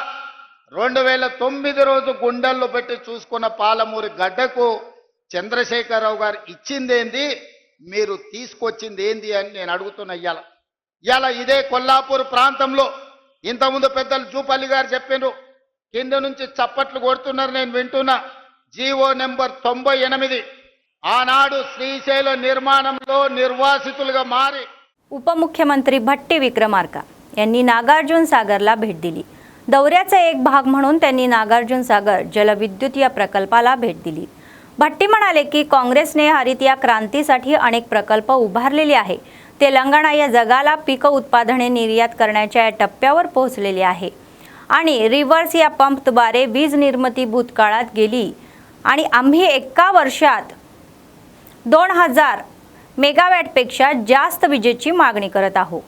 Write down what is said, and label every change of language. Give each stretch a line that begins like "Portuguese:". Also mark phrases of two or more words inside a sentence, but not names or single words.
Telugu: 2009 రోజు గుండెల్లో పెట్టి చూసుకున్న పాలమూరు గడ్డకు చంద్రశేఖరరావు గారు ఇచ్చిందేంది, మీరు తీసుకొచ్చింది ఏంది అని నేను అడుగుతున్నా। ఇవాళ ఇదే కొల్లాపూర్ ప్రాంతంలో ఇంతకుముందు పెద్దలు జూపల్లి గారు చెప్పారు, కింద నుంచి చప్పట్లు కొడుతున్నారు, నేను వింటున్నా। జీవో నెంబర్ 98 ఆనాడు శ్రీశైల నిర్మాణంలో నిర్వాసితులుగా మారి
Marathi: उपमुख्यमंत्री भट्टी विक्रमार्का यांनी नागार्जुन सागरला भेट दिली। दौऱ्याचा एक भाग म्हणून त्यांनी नागार्जुन सागर जलविद्युत या प्रकल्पाला भेट दिली। भट्टी म्हणाले की काँग्रेसने हरित या क्रांतीसाठी अनेक प्रकल्प उभारलेले आहे। तेलंगणा या जगाला पीक उत्पादने निर्यात करण्याच्या टप्प्यावर पोहोचलेले आहे आणि रिव्हर्स या पंपद्वारे वीज निर्मिती भूतकाळात गेली आणि आम्ही एका वर्षात 2000 मेगावॅटपेक्षा जास्त विजेची मागणी करत आहोत।